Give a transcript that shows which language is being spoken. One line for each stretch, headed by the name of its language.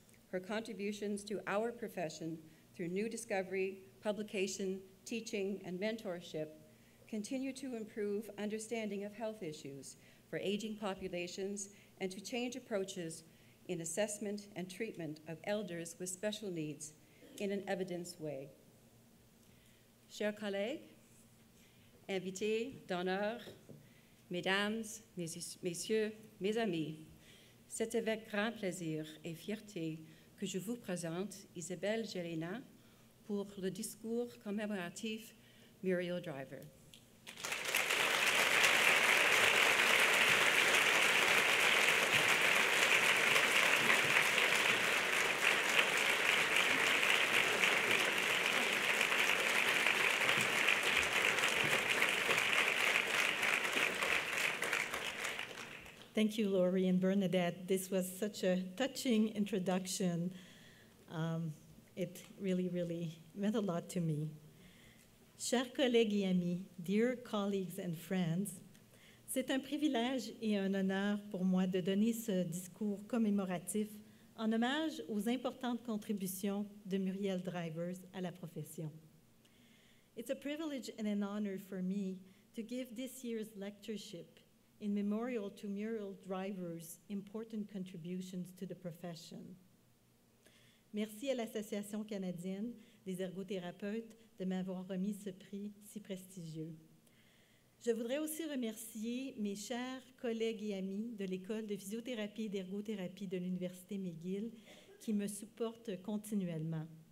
English: Her contributions to our profession through new discovery, publication, teaching, and mentorship continue to improve understanding of health issues for aging populations and to change approaches in assessment and treatment of elders with special needs in an evidence way.
French: Chers collègues, invités d'honneur, mesdames, messieurs, mes amis, c'est avec grand plaisir et fierté que je vous présente Isabelle Gélinas pour le discours commémoratif Muriel Driver.
English: Thank you, Laurie and Bernadette. This was such a touching introduction. It really, really meant a lot to me.
French: Chers collègues et amis,
English: dear colleagues and friends,
French: c'est un privilège et un honneur pour moi de donner ce discours commémoratif en hommage aux importantes contributions de Muriel Drivers à la profession.
English: It's a privilege and an honor for me to give this year's lectureship in memorial to Muriel Drivers' important contributions to the profession.
French: Merci à l'Association canadienne des ergothérapeutes de m'avoir remis ce prix si prestigieux. Je voudrais aussi remercier mes chers collègues et amis de l'École de physiothérapie et d'ergothérapie de l'Université McGill qui me supportent continuellement.